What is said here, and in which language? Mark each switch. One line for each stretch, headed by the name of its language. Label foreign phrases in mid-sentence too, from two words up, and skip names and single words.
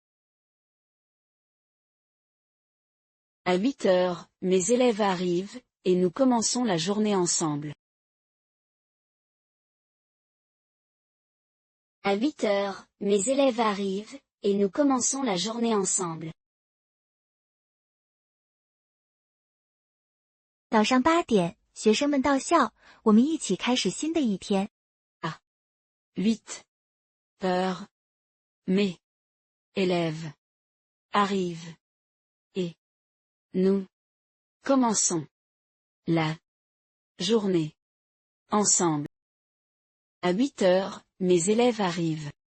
French: À 8 heures, mes élèves arrivent, et nous commençons la journée ensemble. À 8 heures, mes élèves arrivent, et nous commençons la journée ensemble.
Chinese: 早上8点，学生们到校，我们一起开始新的一天。
French: 8 heures, mes élèves arrivent, et nous commençons la journée ensemble. À 8 heures, mes élèves arrivent.